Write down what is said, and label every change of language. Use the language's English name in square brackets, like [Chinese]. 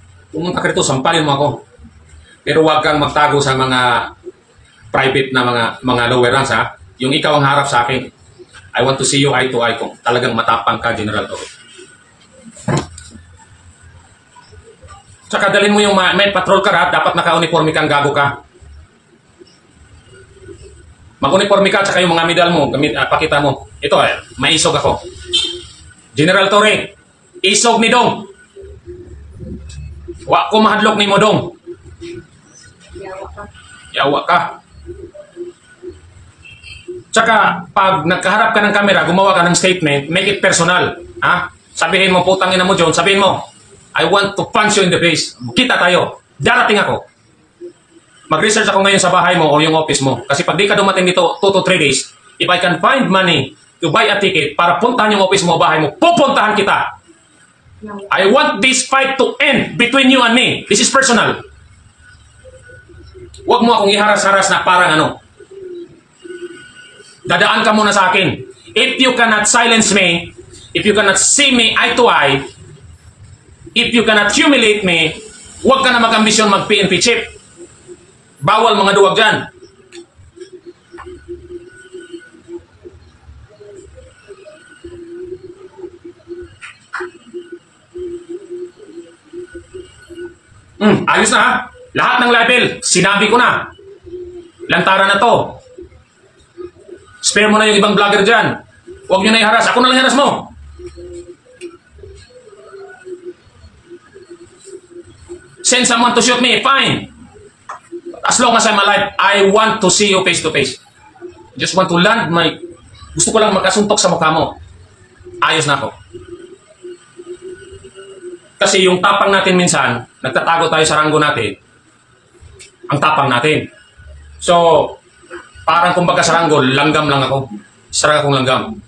[Filipino] Pumunta ka rito, sampalin mo ako. Pero huwag kang magtago sa mga private na mga lower ranks, ha? Yung ikaw ang harap sa akin. [English] I want to see you eye to eye [Filipino] kung talagang matapang ka, [English] General Tory. [Filipino] Tsaka dalhin mo yung may patrol ka, ha? Dapat naka-uniforme kang, gago ka. Mag-uniforme ka, tsaka yung mga medal mo, pakita mo. Ito, may isog ako. [Cebuano] General Tory, isog ni Dong. Wa ko mahadlok ni mo, Dong. Yawa ka. Yawa ka. [Filipino] Tsaka, pag nagkaharap ka ng camera, gumawa ka ng statement, [English] make it personal. [Filipino] Ha? Sabihin mo, putang ina mo, John. Sabihin mo, [English] I want to punch you in the face. [Filipino] Kita tayo. Darating ako. Mag-research ako ngayon sa bahay mo o yung office mo. Kasi pag di ka dumating dito 2 to 3 days, [English] if I can find money to buy a ticket [Filipino] para puntahan yung office mo o bahay mo, pupuntahan kita. [English] I want this fight to end between you and me. This is personal. [Filipino] Huwag mo akong iharas-haras na parang dadaan ka muna sa akin. [English] If you cannot silence me, if you cannot see me eye to eye, if you cannot humiliate me, [Filipino] Huwag ka na mag-ambisyon mag-PNP chief. Bawal mga duwag dyan. Ayos na ha. Lahat ng level, sinabi ko na. Lantaran na to. Spare mo na yung ibang vlogger dyan. Huwag nyo na iharas. Ako na lang iharas mo. [English] Send someone to shoot me. Fine. As long as I'm alive, I want to see you face to face. Just want to land my... [Filipino] Gusto ko lang magkasuntok sa mukha mo. Ayos na ako. Kasi yung tapang natin minsan, nagtatago tayo sa ranggo natin, ang tapang natin. So, parang kumbaga sa ranggo, langgam lang ako. Sarang akong langgam.